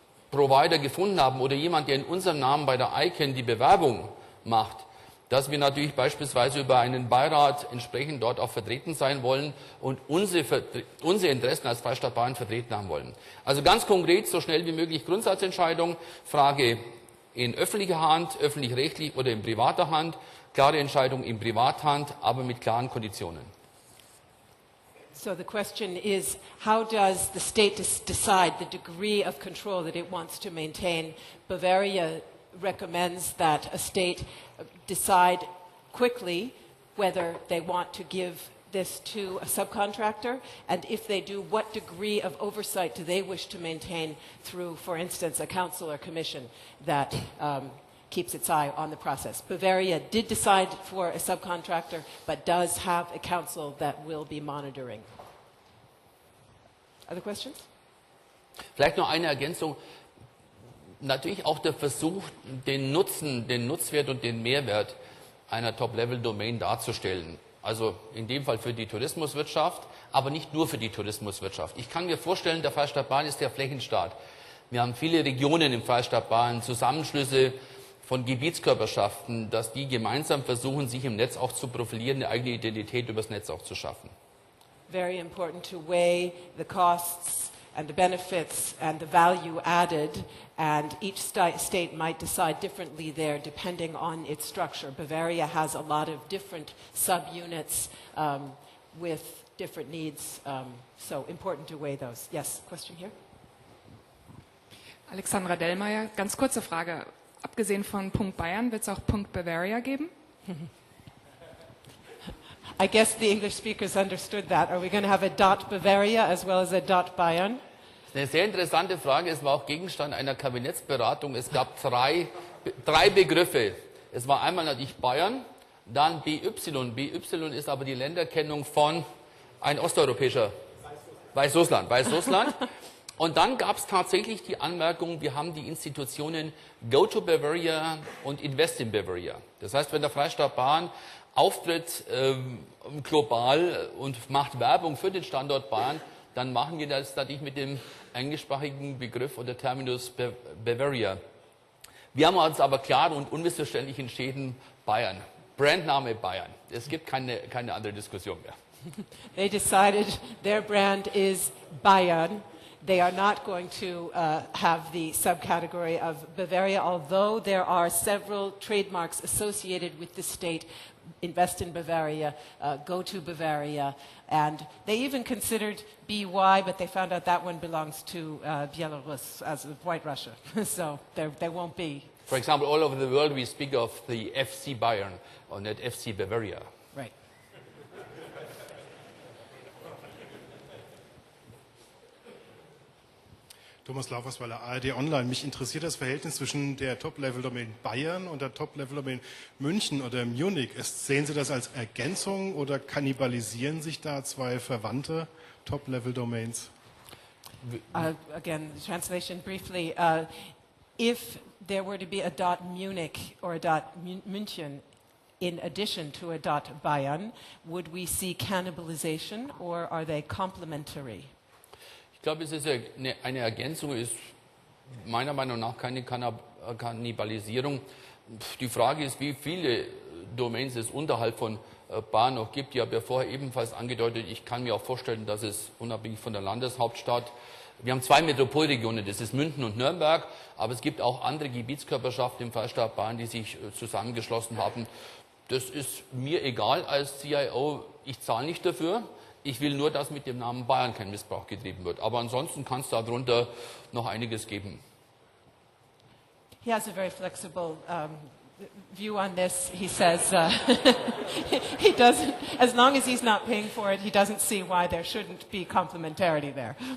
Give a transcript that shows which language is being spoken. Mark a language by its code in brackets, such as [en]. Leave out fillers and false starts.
[de] Provider gefunden haben oder jemand, der in unserem Namen bei der ICANN die Bewerbung macht, dass wir natürlich beispielsweise über einen Beirat entsprechend dort auch vertreten sein wollen und unsere Interessen als Freistaat Bayern vertreten haben wollen. Also ganz konkret, so schnell wie möglich Grundsatzentscheidung, Frage in öffentlicher Hand, öffentlich-rechtlich oder in privater Hand, klare Entscheidung in Privathand, aber mit klaren Konditionen. [en] So the question is, how does the state decide the degree of control that it wants to maintain? Bavaria recommends that a state decide quickly whether they want to give this to a subcontractor, and if they do, what degree of oversight do they wish to maintain through, for instance, a council or commission that keeps its eye on the process. Bavaria did decide for a subcontractor, but does have a council that will be monitoring. Other questions? [de] Vielleicht noch eine Ergänzung. Natürlich auch der Versuch, den Nutzen, den Nutzwert und den Mehrwert einer Top-Level-Domain darzustellen. Also in dem Fall für die Tourismuswirtschaft, aber nicht nur für die Tourismuswirtschaft. Ich kann mir vorstellen, der Freistaat Bayern ist der Flächenstaat. Wir haben viele Regionen im Freistaat Bayern, Zusammenschlüsse von Gebietskörperschaften, dass die gemeinsam versuchen, sich im Netz auch zu profilieren, eine eigene Identität übers Netz auch zu schaffen. [en] Very important to weigh the costs and the benefits and the value added, and each state might decide differently there depending on its structure. Bavaria has a lot of different subunits with different needs, so important to weigh those. Yes, question here? [de] Alexandra Dellmeier, ganz kurze Frage. Abgesehen von .Bayern wird es auch .Bavaria geben? [en] I guess the English speakers understood that. Are we going to have a .Bavaria as well as a .Bayern? [de] Das ist eine sehr interessante Frage. Es war auch Gegenstand einer Kabinettsberatung. Es gab drei Begriffe. Es war einmal natürlich Bayern, dann BY. BY ist aber die Länderkennung von ein osteuropäischer Weißrussland. Und dann gab es tatsächlich die Anmerkung, wir haben die Institutionen Go to Bavaria und Invest in Bavaria. Das heißt, wenn der Freistaat Bayern auftritt global und macht Werbung für den Standort Bayern, dann machen wir das natürlich mit dem englischsprachigen Begriff oder Terminus Bavaria. Wir haben uns aber klar und unmissverständlich entschieden, Bayern. Brandname Bayern. Es gibt keine andere Diskussion mehr. [en] They decided their brand is Bayern. They are not going to have the subcategory of Bavaria, although there are several trademarks associated with the state. Invest in Bavaria, Go to Bavaria, and they even considered BY, but they found out that one belongs to Belarus, as White Russia. So there won't be. For example, all over the world we speak of the FC Bayern or not FC Bavaria. Right. Thomas Laufersweiler, ARD Online. [de] Mich interessiert das Verhältnis zwischen der Top-Level-Domain Bayern und der Top-Level-Domain München oder Munich. Sehen Sie das als Ergänzung oder kannibalisieren sich da zwei verwandte Top-Level-Domains? [en] Again, the translation briefly. If there were to be a .Munich or a .München in addition to a .Bayern, would we see cannibalization or are they complementary? [de] Ich glaube, es ist eine Ergänzung, ist meiner Meinung nach keine Kannibalisierung. Die Frage ist, wie viele Domains es unterhalb von Bayern noch gibt. Ich habe ja vorher ebenfalls angedeutet, ich kann mir auch vorstellen, dass es unabhängig von der Landeshauptstadt, wir haben zwei Metropolregionen, das ist München und Nürnberg, aber es gibt auch andere Gebietskörperschaften im Freistaat Bayern, die sich zusammengeschlossen haben. Das ist mir egal als CIO, ich zahle nicht dafür. Ich will nur, dass mit dem Namen Bayern kein Missbrauch getrieben wird. Aber ansonsten kann es darunter noch einiges geben. [en] He has a very flexible view on this. He says he doesn't, as long as he's not paying for it, he doesn't see why there shouldn't be complementarity there.